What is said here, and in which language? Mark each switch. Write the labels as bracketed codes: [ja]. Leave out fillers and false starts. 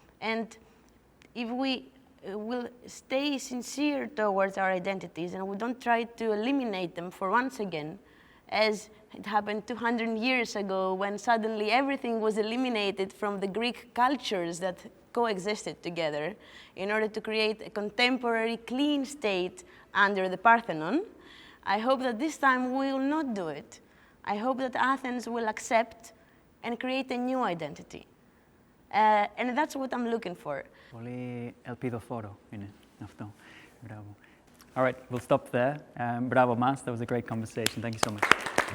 [en] And if we will stay sincere towards our identities and we don't try to eliminate them for once again, as it happened 200 years ago when suddenly everything was eliminated from the Greek cultures that coexisted together in order to create a contemporary clean state under the Parthenon, I hope that this time we will not do it. I hope that Athens will accept and create a new identity. And that's what I'm looking for. [el] Πολύ ελπιδοφόρο είναι αυτό. Μπράβο. [en] All right, we'll stop there. Bravo, Mas. That was a great conversation. Thank you so much.